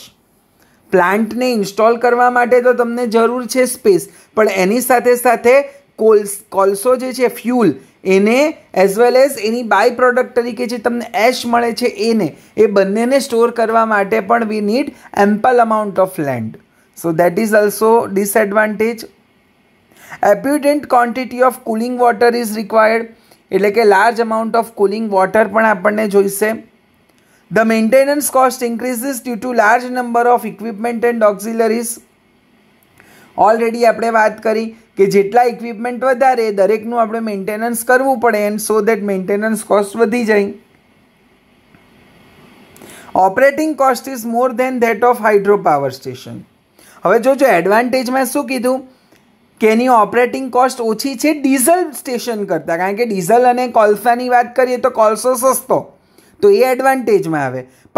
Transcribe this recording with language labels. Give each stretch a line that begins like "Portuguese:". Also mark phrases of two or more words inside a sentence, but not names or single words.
Gujarati: પ્લાન્ટને ઇન્સ્ટોલ કરવા માટે તો તમને જરૂર છે સ્પેસ, પણ એની સાથે કોલસો જે છે ફ્યુલ એને
English: as well as
Gujarati: એની
English: by product
Gujarati: તરીકે જે તમને એશ મળે છે એ બંનેને સ્ટોર કરવા માટે પણ
English: we need ample amount of land. So that is also disadvantage. Abundant quantity of cooling water is required.
Gujarati: એટલે કે
English: large amount of cooling water
Gujarati: પણ આપણને જોઈશે.
English: The maintenance cost increases due to large number of equipment and auxiliaries.
Gujarati: ઓલરેડી આપણે વાત કરી કે જેટલા ઇક્વિપમેન્ટ વધારે દરેકનું આપણે મેન્ટેનન્સ કરવું પડે,
English: and so that maintenance cost
Gujarati: વધી જાય.
English: Operating cost is more than that of hydro power station.
Gujarati: હવે જો એડવાન્ટેજમાં શું કીધું કે એની
English: operating cost
Gujarati: ઓછી છે
English: diesel station
Gujarati: કરતાં, કારણ કે ડીઝલ અને કોલસાની વાત કરીએ તો કોલસો સસ્તો, તો એ એડવાન્ટેજમાં આવે.